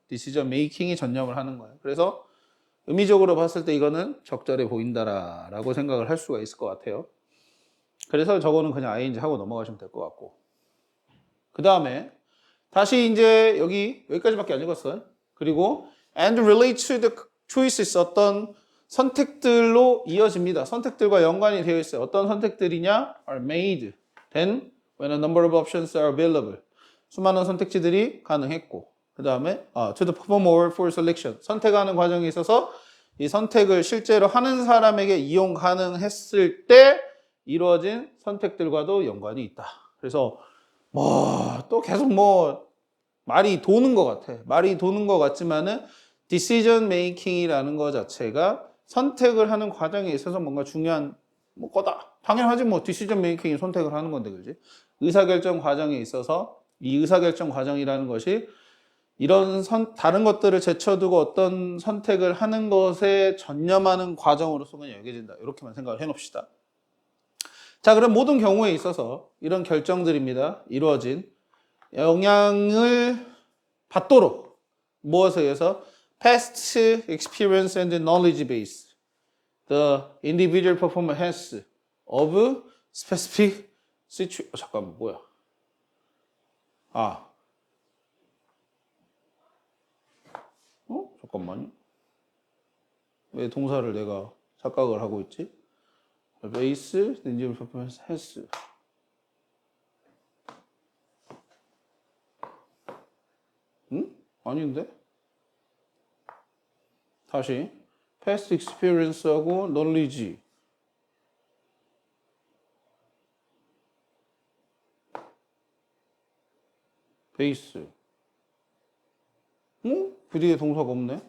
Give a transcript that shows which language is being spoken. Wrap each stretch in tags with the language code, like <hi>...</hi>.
<ko>decision making이 전념을 하는 거예요. 그래서 의미적으로 봤을 때 이거는 적절해 보인다라고 생각을 할 수가 있을 것 같아요. 그래서 저거는 그냥 ing 하고 넘어가시면 될 것 같고. 그 다음에 다시 이제 여기까지밖에 안 읽었어요.</ko> <en>그리고 and relate to the choices</en> <ko>어떤 선택들로 이어집니다. 선택들과 연관이 되어 있어요. 어떤 선택들이냐?</ko> <en>are made then when a number of options are available.</en> <ko>수많은 선택지들이 가능했고 그 다음에</ko> <en>to the performer for selection.</en> <ko>선택하는 과정에 있어서 이 선택을 실제로 하는 사람에게 이용 가능했을 때 이루어진 선택들과도 연관이 있다. 그래서 또 계속 말이 도는 것 같아. 말이 도는 것 같지만은 decision making이라는 것 자체가 선택을 하는 과정에 있어서 뭔가 중요한 거다. 당연하지 decision making이 선택을 하는 건데 그지? 의사결정 과정에 있어서 이 의사결정 과정이라는 것이 이런 다른 것들을 제쳐두고 어떤 선택을 하는 것에 전념하는 과정으로서 그냥 여겨진다. 이렇게만 생각을 해놓읍시다. 자, 그럼 모든 경우에 있어서 이런 결정들입니다. 이루어진 영향을 받도록 무엇에 의해서</ko> <en>past experience and knowledge base the individual performer has of specific situation.</en> <ko>잠깐만 뭐야? 잠깐만요. 왜 동사를 내가 착각을 하고 있지?</ko> <en>base the individual performance has</en> <ko>아닌데? 다시 past experience하고 knowledge base 그 뒤에 동사가 없네?</ko>